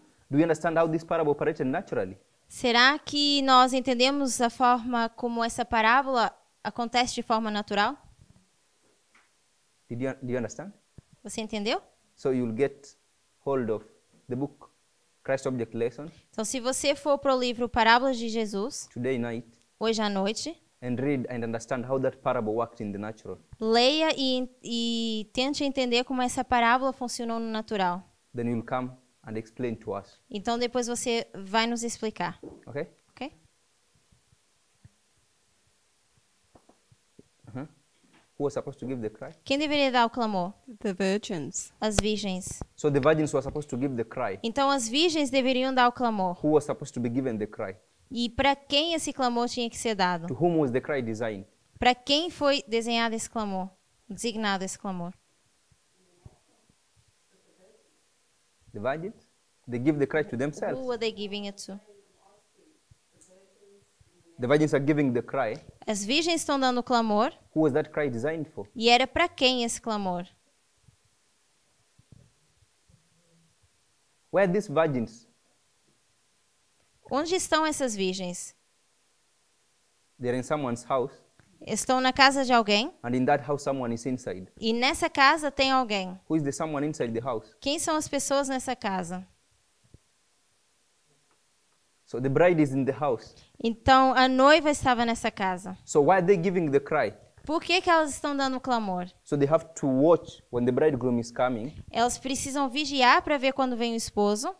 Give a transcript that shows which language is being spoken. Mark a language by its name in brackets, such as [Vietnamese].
[English] Do you understand how this parable operated naturally? [Portuguese] Será que nós entendemos a forma como essa parábola acontece de forma natural? [English] Do you understand? [Portuguese] Você entendeu? [English] So you'll get hold of the book Christ Object Lessons [Portuguese] Então, se você for para o livro Parábolas de Jesus, [English] today night [Portuguese] hoje à noite, [English] and read and understand how that parable worked in the natural. [Portuguese] leia e tente entender como essa parábola funcionou no natural. [English] Then you'll come and explain to us. [Portuguese] Então, depois você vai nos explicar, [English] Okay? [Portuguese] ok? [English] Who was supposed to give the cry? [Portuguese] Quem deveria dar o clamor? [English] The virgins. [Portuguese] As virgens. [English] So the virgins were supposed to give the cry. [Portuguese] Então, as virgens deveriam dar o clamor. [English] Who was supposed to be given the cry? [Portuguese] E para quem esse clamor tinha que ser dado? [English] To whom was the cry designed? [Portuguese] Para quem foi desenhado esse clamor? Designado esse clamor? [English] The virgins? They give the cry to themselves. Who were they giving it to? The virgins are giving the cry. [Portuguese] As virgens estão dando o clamor. [English] Who was that cry designed for? [Portuguese] E era para quem esse clamor? [English] Where are these virgins? [Portuguese] Onde estão essas virgens? [English] They're in someone's house, [Portuguese] Estão na casa de alguém. [English] and in that house someone is inside. [Portuguese] E nessa casa tem alguém. [English] Who is the someone inside the house? [Portuguese] Quem são as pessoas nessa casa? [English] So the bride is in the house. [Portuguese] Então, a noiva estava nessa casa. [English] So why are they giving the cry? [Portuguese] Por que que elas estão dando clamor? [English] So they have to watch when the bridegroom is coming, [Portuguese] Elas precisam vigiar para ver quando vem o esposo.